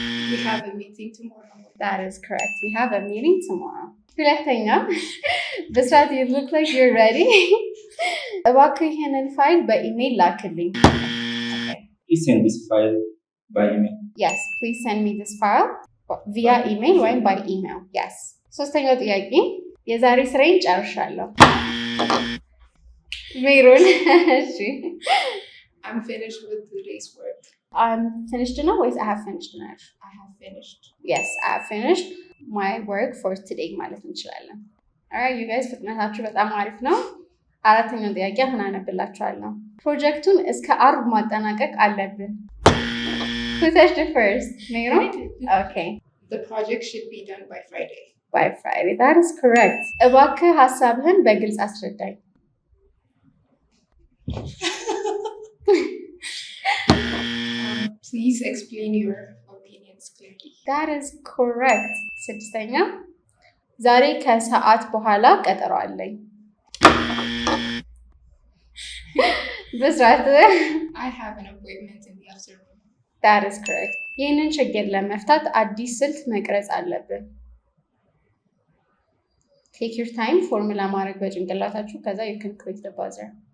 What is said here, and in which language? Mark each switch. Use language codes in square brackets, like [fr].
[en] We have a meeting tomorrow. That is correct. We have a meeting tomorrow. [am] ሁለተኛ ብስራት, [en] you look like you're ready. [am] እባክህ ይሄንን ፋይል በኢሜይል ላክልኝ። [en] Please send this file by email. Yes, please send me this file via email [am] ወይም [en] by email. Yes. [am] ሶስተኛው ጥያቄ የዛሬ ስራዬን ጨርሻለሁ። ሜሮን እሺ። [en] I'm finished with today's work. I'm finished [am] ነው ወይስ [en] I have finished ነው? I have finished. Yes, I have finished my work for today [am] ማለት እንችላለን። [en] Alright, you guys [am] ፍጥነታችሁ በጣም አሪፍ ነው። አራተኛው ጥያቄ አሁን አነብላችኋለሁ። ፕሮጀክቱን እስከ አርብ ማጠናቀቅ አለብን። [en] Who touched it first? ሜሮን? Okay. The project should be done by Friday. By Friday. That is correct. [am] እባክህ ሀሳብህን በግልጽ አስረዳኝ። [en] Please explain your opinions clearly. That is correct. [am] ስድስተኛ ዛሬ ከሰዓት በኋላ ቀጠሮ አለኝ። ብስራት? [en] I have an appointment in the afternoon. That is correct. [am] ይህንን ችግር ለመፍታት አዲስ ስልት መቅረጽ አለብን። [en] Take your time [am] ፎርሙላ ማድረግ በጭንቅላታችሁ ከዛ [en] you can click the buzzer.